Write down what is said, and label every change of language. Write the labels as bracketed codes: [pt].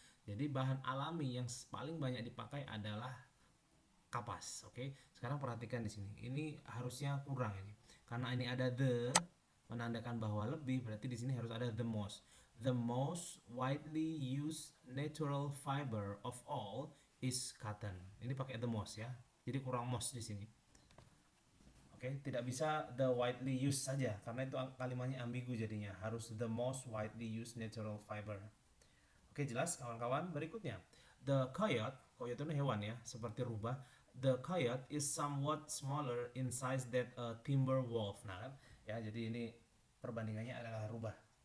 [id] Jadi bahan alami yang paling banyak dipakai adalah kapas. Oke. Sekarang perhatikan di sini. Ini harusnya kurang ini. Karena ini ada the menandakan bahwa lebih, berarti di sini harus ada the most. [en] The most widely used natural fiber of all is cotton. [id] Ini pakai the most ya. Jadi kurang most di sini. Oke, tidak bisa the widely used saja karena itu kalimatnya ambigu jadinya. Harus [en] the most widely used natural fiber. [id] Oke, jelas kawan-kawan. Berikutnya, the coyote, coyote itu hewan ya, seperti rubah. [en] The coyote is somewhat smaller in size than a timber wolf. [id] Nah, kan? Ya, jadi ini perbandingannya adalah rubah.